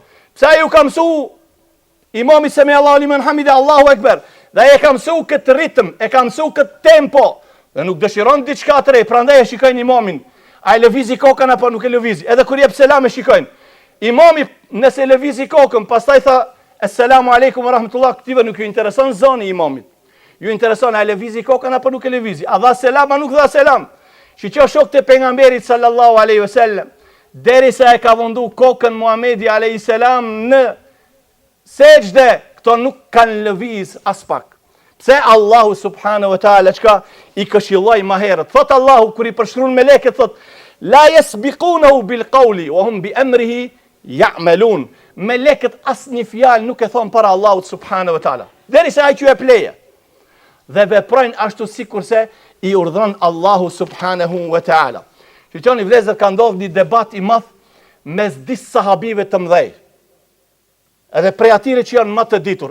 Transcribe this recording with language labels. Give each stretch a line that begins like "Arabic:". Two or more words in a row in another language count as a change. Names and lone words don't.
Albanian: Pse ju ka mësu imami
Arabic: سمع الله لمن حمده, الله أكبر,
Albanian: dhe e ka mësu këtë ritëm, e ka mësu këtë tempo, dhe nuk dëshiron diçka të rej, prandaj e shikojnë imamin, a e lëvizi kokën apo nuk e lëvizi, edhe kur jep selam e shikojnë. Imami nëse lëvizi kokën, pastaj tha,
Arabic: السلام عليكم ورحمة الله,
Albanian: këtive nuk ju intereson zoni imamit. Ju intereson a lëvizi kokën apo nuk e lëvizi, a dha selam, a nuk dha selam. Që që shok të pejgamberit
Arabic: صلى الله عليه وسلم,
Albanian: deri sa e ka vëndu kokën Muhamedi
Arabic: عليه السلام
Albanian: në sejdë, këto nuk kanë lëviz as pak. Pse Allahu
Arabic: سبحانه وتعالى
Albanian: çka i këshilloi më herët. Thot Allahu kur i përshkruan melekët, thot
Arabic: لا يسبقونه بالقول وهم بأمره يعملون.
Albanian: Melekët asnjë fjalë nuk e thon para Allahut
Arabic: سبحانه وتعالى.
Albanian: Derisa ai që e pleje. Dhe veprojnë ashtu sikurse i urdhron Allahu
Arabic: سبحانه وتعالى.
Albanian: Shqiptoni vëllezër, ka ndodhur një debat i madh mes disë sahabive të mëdhej. Edhe prej atyre që janë më të ditur.